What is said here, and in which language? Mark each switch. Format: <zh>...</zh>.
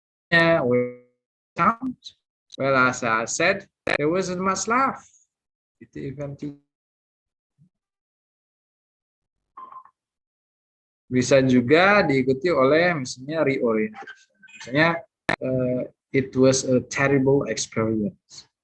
<en>Yeah, well, as I said, there wasn't much laugh.</en> <id>Itu event bisa juga diikuti oleh misalnya reorientation.</id> <en>Misalnya it was a terrible experience.</en>